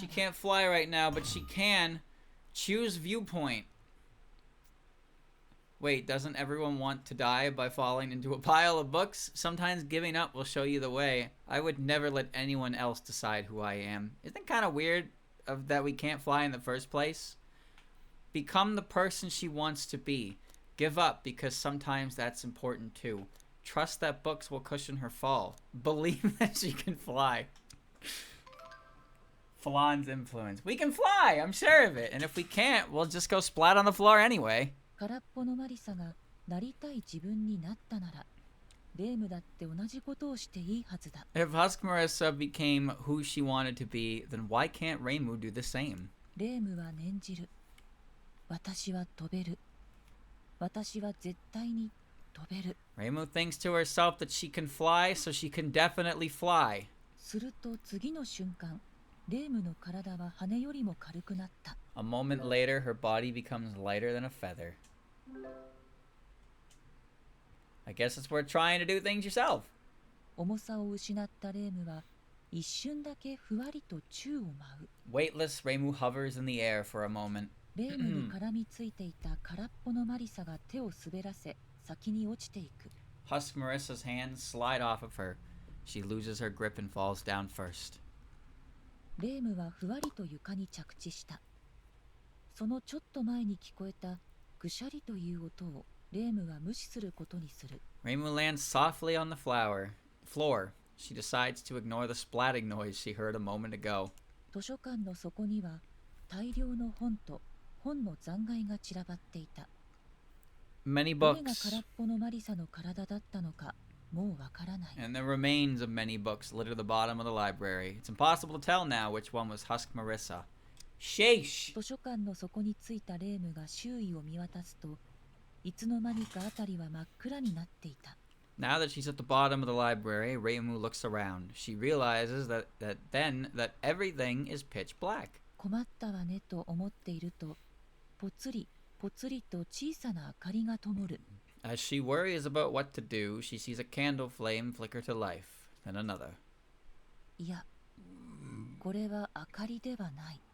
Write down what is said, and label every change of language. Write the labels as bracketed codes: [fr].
[en] She [ja] ら。 [en] can't fly right now, but she can. Choose viewpoint. Wait, doesn't everyone want to die by falling into a pile of books? Sometimes giving up will show you the way. I would never let anyone else decide who I am. Isn't it kind of weird that we can't fly in the first place? Become the person she wants to be. Give up because sometimes that's important too. Trust that books will cushion her fall. Believe that she can fly. Flan's influence. We can fly, I'm sure of it. And if we can't, we'll just go splat on the floor anyway. [ja] 空っぽのマリサがなりたい自分になったなら、レームだって同じことをしていいはずだ。 [en] If Husk Marisa became who she wanted to be, then why can't Reimu do the same? [ja] レームは念じる。私は飛べる。私は絶対に飛べる。 [en] Reimu thinks to herself that she can fly, so she can definitely fly. [ja] すると次の瞬間、レームの体は羽よりも軽くなった。 [en] A moment later, her body becomes lighter than a feather. I guess it's worth trying to do things yourself. [ja] 重さを失ったレームは一瞬だけふわりと宙を舞う。 [en] Weightless, Reimu hovers in the air for a moment. [ja] レームに絡みついていた空っぽのマリサが手を滑らせ先に落ちていく。 [en] Husk Marisa's hands slide off of her. She loses her grip and falls down first. [ja] レームはふわりと床に着地した。そのちょっと前に聞こえたぐしゃりという音をレームは無視することにする。 [en] Reimu lands softly on the floor. She decides to ignore the splatting noise she heard a moment ago. [ja] 図書館の底には大量の本と本の残骸が散らばっていた。 [en] Many [ja] どれが [en] books [ja] 空っぽのマリサの体だったのかもうわからない。 [en] and the remains of many books litter the bottom of the library. It's impossible to tell now which one was Husk Marisa. Sheesh! [ja] 図書館の底についたレームが周囲を見渡すと、いつの間にかあたりは真っ暗になっていた。 [en] Now that she's at the bottom of the library, Reimu looks around. She realizes that everything is pitch black. [ja] 困ったわねと思っていると、ぽつりぽつりと小さな明かりが灯る。 [en] As she worries about what to do, she sees a candle flame flicker to life, then another. [ja] いや、これは明かりではない。